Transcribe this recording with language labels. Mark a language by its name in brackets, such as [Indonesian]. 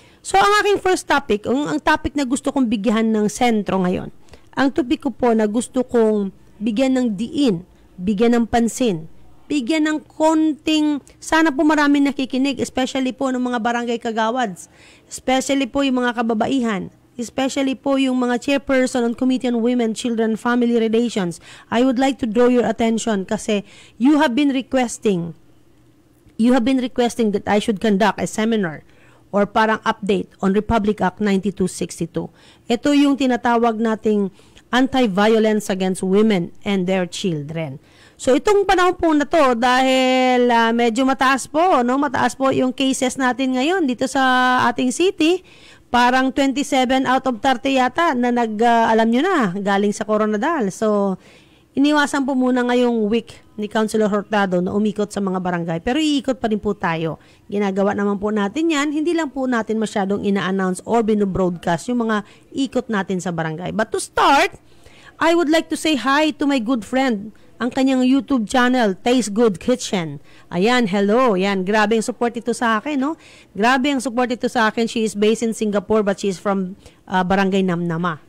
[Filipino] So, ang aking first topic, ang topic na gusto kong bigyan ng sentro ngayon, ang topic ko po na gusto kong bigyan ng diin, bigyan ng pansin, bigyan ng konting, sana po maraming nakikinig, especially po ng mga barangay kagawads, especially po yung mga kababaihan, especially po yung mga [English] chairperson on Committee on Women, Children, Family Relations, I would like to draw your attention kasi you have been requesting that I should conduct a seminar or parang update on Republic Act 9262. [Filipino] Ito yung tinatawag nating anti-violence against women and their children. So itong panahon po na to dahil medyo mataas po, no? Mataas po yung cases natin ngayon dito sa ating city. Parang 27 out of 30 yata na alam nyo na, galing sa Coronadal. So iniwasan po muna ngayong week ni Councilor Hurtado na umikot sa mga barangay. Pero iikot pa rin po tayo. Ginagawa naman po natin yan. Hindi lang po natin masyadong ina-announce or binobroadcast yung mga ikot natin sa barangay. [English] But to start, I would like to say hi to my good friend, [Filipino] ang kanyang YouTube channel, [English] Taste Good Kitchen. [Filipino] Ayan, hello. Yan, grabe ang support ito sa akin, no? Grabe ang support ito sa akin. [English] She is based in Singapore but she is from Barangay Namnama.